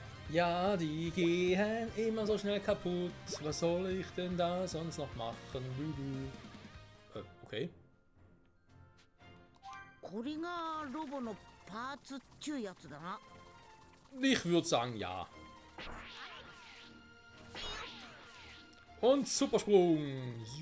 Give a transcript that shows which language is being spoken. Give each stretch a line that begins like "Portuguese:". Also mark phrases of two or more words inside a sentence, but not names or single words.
German: Ja, die gehen immer so schnell kaputt. Was soll ich denn da sonst noch machen? Okay.
Japanese: これがロボのパーツっちゅうやつだな。
German: Ich würde sagen, ja. Und Supersprung.